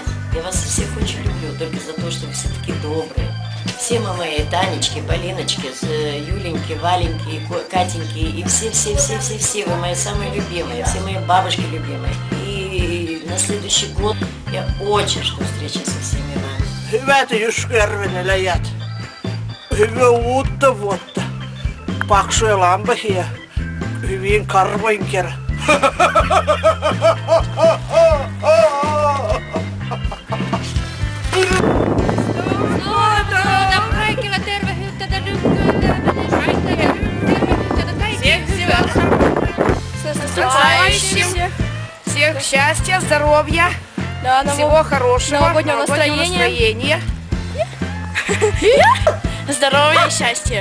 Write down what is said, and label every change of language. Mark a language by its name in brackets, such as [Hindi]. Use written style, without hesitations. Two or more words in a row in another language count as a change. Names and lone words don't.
[Russian] Я вас всех очень люблю, только за то, что вы все такие добрые. Все мы мои Танечки, Полиночки, Юленьки, Валеньки, Катеньки и все вы мои самые любимые, все мои бабушки любимые. И на следующий год я очень жду встречи со всеми вами. [Finnish] Hyvät Jyskärveneläjät, hyvää uutta vuotta, paksuja lampaita ja hyvin karvoin kerran. Kaikilla tervehyyttä ja [Russian] С наступающим! Всех счастья, здоровья, всего хорошего, новогоднего настроения. Здоровья и счастья!